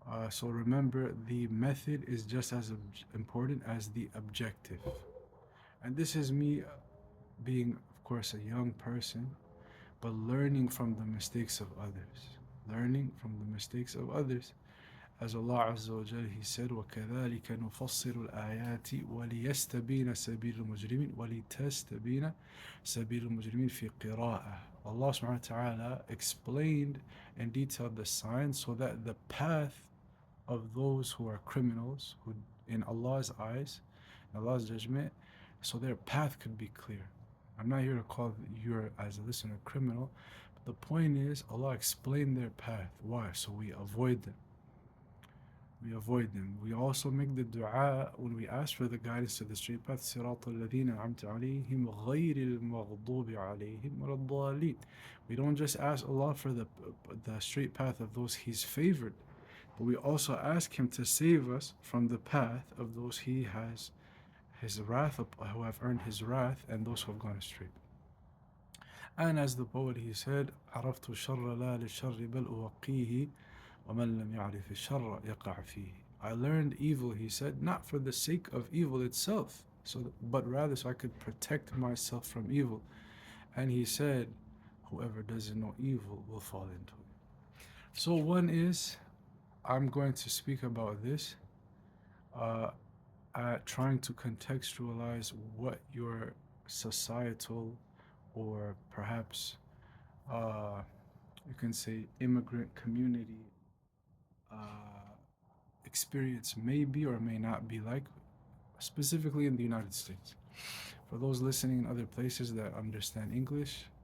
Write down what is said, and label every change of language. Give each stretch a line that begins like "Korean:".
English: So remember, the method is just as important as the objective. And this is me being, of course, a young person, but learning from the mistakes of others. Learning from the mistakes of others. As Allah Azza wa Jal, He said,
Arabic: وَكَذَلِكَ نُفَصِّلُ الْآيَاتِ وَلِيَسْتَبِينَ سَبِيلُ الْمُجْرِمِينَ وَلِتَسْتَبِينَ سَبِيلُ الْمُجْرِمِينَ فِي قِرَاءَةٍ.
English: Allah subhanahu wa ta'ala explained and detailed the signs so that the path of those who are criminals, who in Allah's eyes, in Allah's judgment, so their path could be clear. I'm not here to call you as a listener criminal, but the point is Allah explained their path. Why? So we avoid them. We avoid them. We also make the dua when we ask for the guidance to the straight path.
Arabic: صراط الذين أنعمت عليهم غير المغضوب عليهم ولا الضالين.
English: We don't just ask Allah for the straight path of those He's favored, but we also ask Him to save us from the path of those He has His wrath, who have earned His wrath, and those who have gone astray. And as the poet he said,
Arabic: عرفت الشر لا للشر بل أوقيه ومن لم يعرف الشر يقع فيه.
English: I learned evil, he said, not for the sake of evil itself, but rather so I could protect myself from evil. And he said, whoever doesn't know evil will fall into it. So one is, I'm going to speak about this, trying to contextualize what your societal or perhaps you can say immigrant community experience may be or may not be like, specifically in the United States. For those listening in other places that understand English,